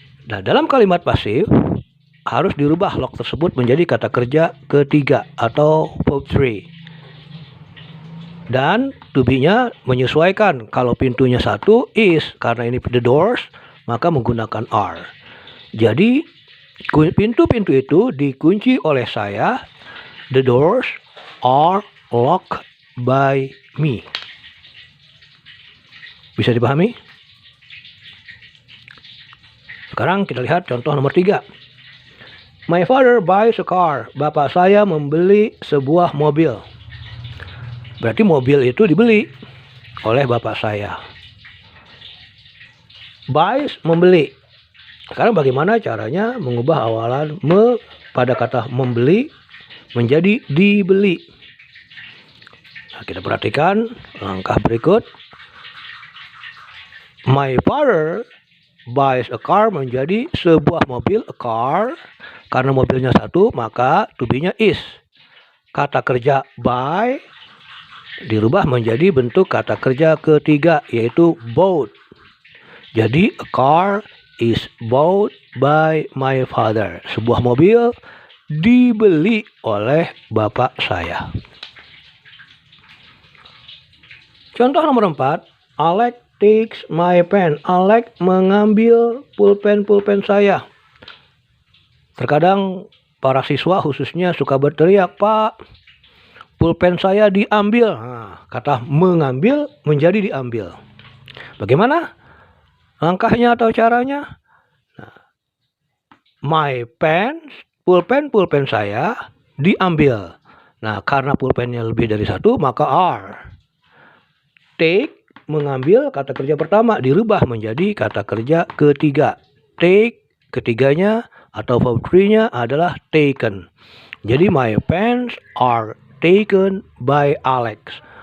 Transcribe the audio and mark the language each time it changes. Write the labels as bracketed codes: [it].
[id] Nah, dalam kalimat pasif harus dirubah lock tersebut menjadi kata kerja ketiga atau verb 3. Dan to be-nya menyesuaikan. Kalau pintunya satu is, karena ini the doors, maka menggunakan are. Jadi pintu-pintu itu dikunci oleh saya. [en] The doors are locked by me. [id] Bisa dipahami? Sekarang kita lihat contoh nomor 3. [en] My father buys a car. [id] Bapak saya membeli sebuah mobil. Berarti mobil itu dibeli oleh bapak saya. Buys, membeli. Sekarang bagaimana caranya mengubah awalan pada kata membeli menjadi dibeli? Nah, kita perhatikan langkah berikut. [en] My father buys a car [id] menjadi sebuah mobil, [en] a car. [id] Karena mobilnya satu, maka to be-nya is. Kata kerja buy dirubah menjadi bentuk kata kerja ketiga, yaitu bought. [en] Jadi a car is bought by my father. [id] Sebuah mobil dibeli oleh bapak saya. Contoh nomor 4. [en] Alex takes my pen. [id] Alex mengambil pulpen saya. Terkadang para siswa khususnya suka berteriak, Pak, pulpen saya diambil. Nah, kata mengambil menjadi diambil. Bagaimana langkahnya atau caranya? Nah, my pen, pulpen saya diambil. Nah, karena pulpennya lebih dari satu, maka are. Take, mengambil, kata kerja pertama dirubah menjadi kata kerja ketiga. Take, ketiganya atau verb 3-nya adalah taken. [en] Jadi my pens are taken by Alex.